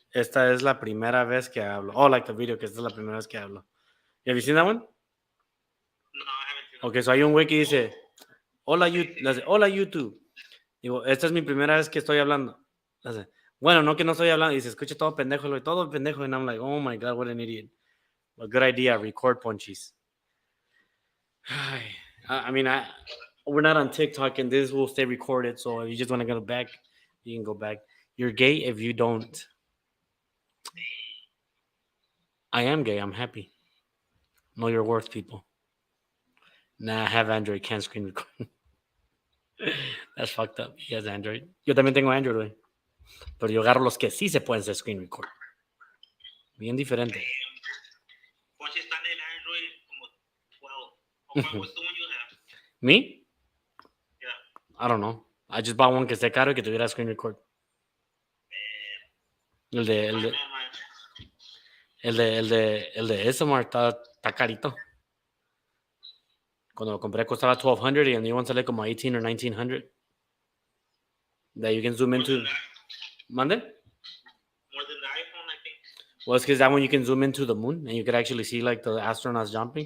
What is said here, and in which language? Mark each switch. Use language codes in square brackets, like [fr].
[es] Esta es la primera vez que hablo. [en] Oh, like the video, [es] que esta es la primera vez que hablo. [en] Have you seen that one? No, I haven't seen that. Okay, so [es] hay un güey que dice, hola YouTube. Digo, esta es mi primera vez que estoy hablando. Dice, bueno, no que no estoy hablando. Y se escucha todo pendejo. Todo pendejo. [en] And I'm like, oh my God, what an idiot. A good idea. Record Ponchis. I mean, we're not on TikTok and this will stay recorded. So if you just want to go back, you can go back. You're gay if you don't. I am gay. I'm happy. Know your worth, people. Nah, I have Android. Can't screen record. That's fucked up. He has Android. [es] Yo también tengo Android, güey. Pero yo agarro los que sí se pueden hacer screen record. Bien diferente. Ponchi está en el Android como 12. [en] What's the one you have? Me? Yeah. I don't know. I just bought one [es] que esté caro y que tuviera [en] screen record. [es] El de SMR está carito. Cuando lo compré costaba $1,200 y el [en] new one [es] sale como $1,800 [en] or $1,900. That you can zoom into. [es] ¿Mande? [en] More than the iPhone, I think. Well, it's because that one you can zoom into the moon and you could actually see like the astronauts jumping.